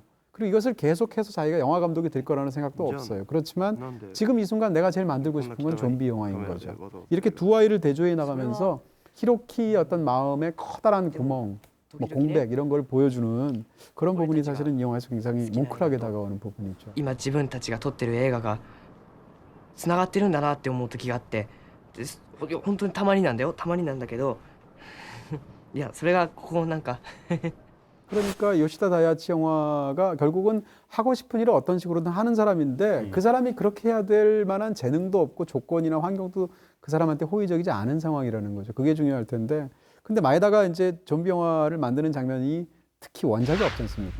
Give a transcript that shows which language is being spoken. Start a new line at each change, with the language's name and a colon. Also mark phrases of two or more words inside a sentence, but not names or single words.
Korean: 그리고 이것을 계속해서 자기가 영화 감독이 될 거라는 생각도 없어요. 그렇지만 지금 이 순간 내가 제일 만들고 싶은 건 좀비 영화인 거죠. 이렇게 두 아이를 대조해 나가면서 히로키의 어떤 마음의 커다란 구멍, 뭐 공백 이런 걸 보여주는 그런 부분이 사실은 이 영화에서 굉장히 뭉클하게 다가오는 부분이죠.
Japanese: 今自分たちが撮ってる映画がつながってるんだなって思う時があって本当にたまになんだよたまになんだけどいやそれがここなんか
Korean: 그러니까 요시다 다이아치 영화가 결국은 하고 싶은 일을 어떤 식으로든 하는 사람인데 그 사람이 그렇게 해야 될 만한 재능도 없고 조건이나 환경도 그 사람한테 호의적이지 않은 상황이라는 거죠. 그게 중요할 텐데 근데 마에다가 이제 좀비 영화를 만드는 장면이 특히 원작이 없지 않습니까?